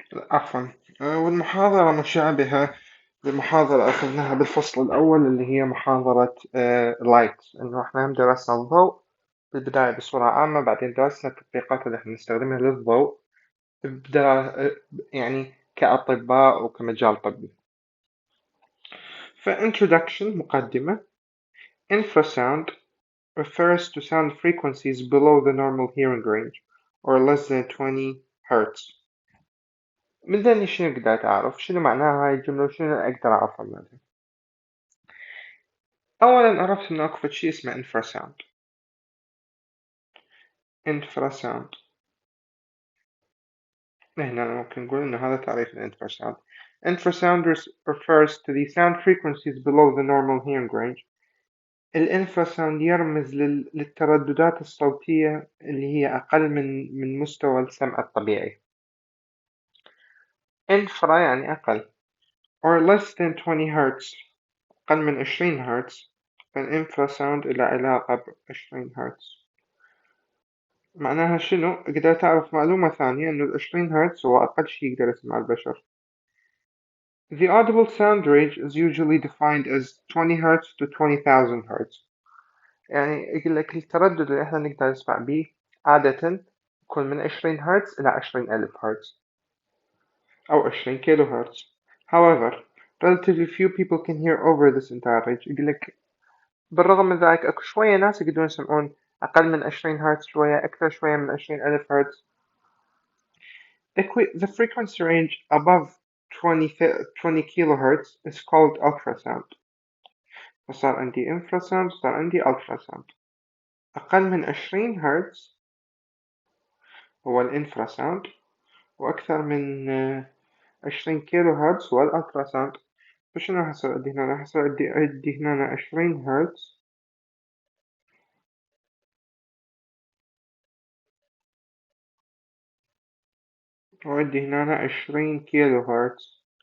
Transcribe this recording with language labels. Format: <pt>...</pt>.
<ar>عفوا. والمحاضرة مشابهة لمحاضرة أخذناها بالفصل الأول اللي هي محاضرة لايت، إنه إحنا هم درسنا الضوء بالبداية بصورة عامة، بعدين درسنا التطبيقات اللي إحنا نستخدمها للضوء يعني كأطباء وكمجال طبي. فintroduction مقدمة.</ar> <en>Infrasound refers to sound frequencies below the normal hearing range or less than 20 Hz.</en> <ar>بدني شنو قدرت أعرف شنو معناها هاي الجملة وشنو أقدر أعرفها منها. أولا عرفت إنه أكو شي اسمه infrasound. infrasound هنا ممكن نقول إنه هذا تعريف الانفراساوند.</ar> <en>Infrasound refers to the sound frequencies below the normal hearing range.</en> <ar>الانفراساوند يرمز للترددات الصوتية اللي هي أقل من مستوى السمع الطبيعي. انفرا يعني أقل</ar> <en>or less than 20 Hz،</en> <ar>أقل من 20 هرتز. فالانفراساوند إلى علاقة ب20 هرتز. معناها شنو؟ قدرت أعرف معلومة ثانية إنه ال20 هرتز هو أقل شي يقدر يسمع البشر.</ar> <en>The audible sound range is usually defined as 20 Hz to 20,000 Hz.</en> <ar>يعني يقول لك التردد اللي احنا نقدر نسمع بيه عادة يكون من 20 هرتز إلى 20,000 هرتز أو 20 كيلو هرتز.</ar> <en>However, relatively few people can hear over this entire range.</en> <ar>يقول لك بالرغم من ذلك أكو شوية ناس يقدرون يسمعون أقل من 20 هرتز، شوية أكثر شوية من 20,000 هرتز.</ar> <en>The frequency range above 20 kilohertz is called ultrasound.</en> <ar>فصار عندي infrasound، صار عندي ultrasound. أقل من 20 هرتز هو الانفراساوند، وأكثر من 20 كيلو هرتز هو الألتراساوند. فشنو راح يصير عندي هنا؟ راح يصير عندي هنا 20 هرتز وعندي هنا 20 كيلو هرتز.</ar>